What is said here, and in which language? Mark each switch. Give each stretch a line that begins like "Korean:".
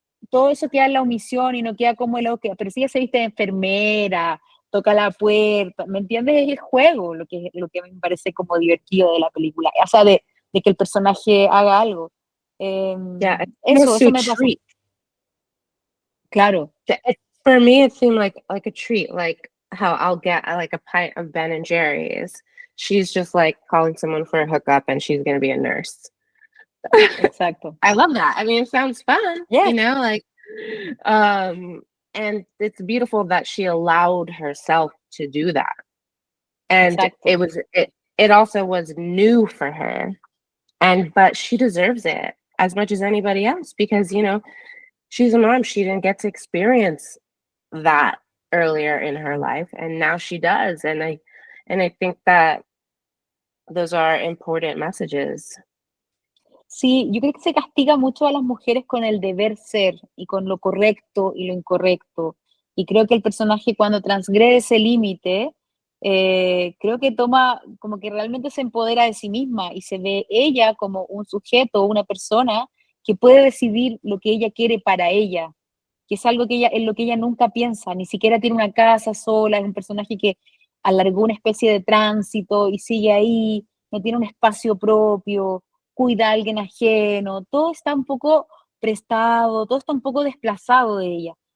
Spanish: Todo eso queda en la omisión y no queda como pero si ella se viste de enfermera, toca la puerta, ¿me entiendes? Es el juego lo que me parece como divertido de la película, o sea, de que el personaje haga algo.
English: Yeah,
Spanish: Eso me pasa. Claro.
English: For me, it seemed like a treat, like how I'll get like a pint of Ben and Jerry's. She's just like calling someone for a hookup and she's going to be a nurse.
Spanish: Exacto.
English: I love that. I mean, it sounds fun, Yeah. you know, like, and it's beautiful that she allowed herself to do that. And
Spanish: Exacto.
English: it also was new for her. But she deserves it as much as anybody else because, you know, she's a mom. She didn't get to experience that earlier in her life, and now she does. And I think that those are important messages.
Spanish: Sí, yo creo que se castiga mucho a las mujeres con el deber ser y con lo correcto y lo incorrecto. Y creo que el personaje cuando transgrede ese límite, creo que toma, como que realmente se empodera de sí misma y se ve ella como un sujeto, una persona que puede decidir lo que ella quiere para ella, que es algo que ella, en lo que ella nunca piensa, ni siquiera tiene una casa sola, es un personaje que alargó una especie de tránsito y sigue ahí, no tiene un espacio propio, cuida a alguien ajeno, todo está un poco prestado, todo está un poco desplazado de ella.